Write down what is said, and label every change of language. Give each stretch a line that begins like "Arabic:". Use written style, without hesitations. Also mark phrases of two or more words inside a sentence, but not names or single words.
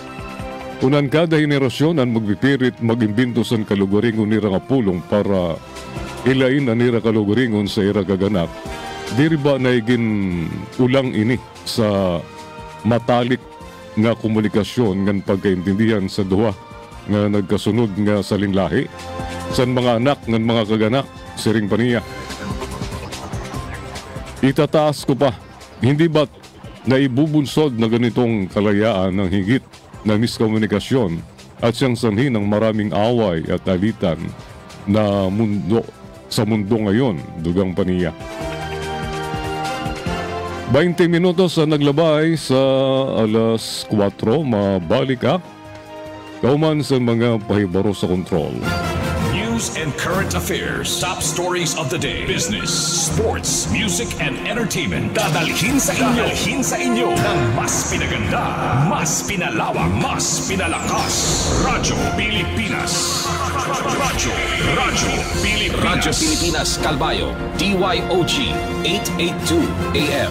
Waray: Unan kada henerasyon ang magpipirit magimbinto sa kalugaringon nira nga pulong para ilain ang nira kalugaringon sa ira kaganak. Diri ba na igin ulang ini sa matalik nga komunikasyon ngan pagkaintindihan sa duha nga nagkasunod nga salinlahi san mga anak ngan mga kaganak siring paniya.
Filipino: Itataas ko pa, hindi ba naibubunsod na ganitong kalayaan ng higit na miskomunikasyon at siyang sanhi ng maraming away at alitan na mundo sa mundo ngayon,
Waray: dugang paniya. 20 minutos na naglabay sa alas 4, mabalik ka. Kauman sa mga pahibaro sa kontrol.
English: News and current affairs, top stories of the day, business, sports, music, and entertainment.
Filipino: Dadalhin sa inyo ng mas pinaganda, mas pinalawak, mas pinalakas. Radyo Pilipinas. Radyo Pilipinas. Radyo Pilipinas, Calbayo, DYOG, 882 AM.